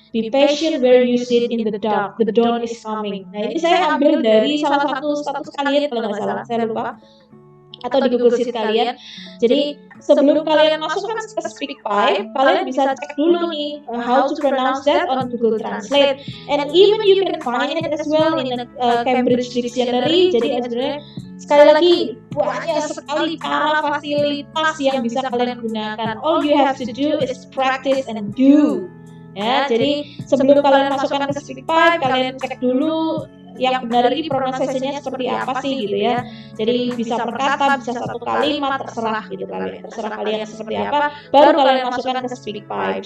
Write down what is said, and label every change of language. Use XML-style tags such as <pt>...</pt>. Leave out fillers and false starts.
<en>Be patient where you sit in the dark, the dawn is coming.</en> <id>Nah ini saya ambil dari salah satu status kalian kalau nggak salah, saya lupa, atau di Google Sheet kalian. Jadi sebelum kalian masukkan ke SpeakPipe, kalian bisa cek dulu nih</id> <en>how to pronounce that</en> <id>on Google Translate.</id> <en>And even you can find it as well in Cambridge Dictionary.</en> <id>Jadi sebenarnya sekali lagi banyak sekali cara fasilitas yang bisa kalian gunakan.</id> <en>All you have to do is practice and do.</en> <id>Ya, jadi sebelum kalian masukkan ke SpeakPipe, kalian cek dulu yang benar ini pronunciation-nya seperti apa sih gitu ya. Jadi bisa per kata, bisa satu kalimat, terserah gitu kalian. Terserah kalian seperti apa, baru kalian masukkan ke SpeakPipe.</id>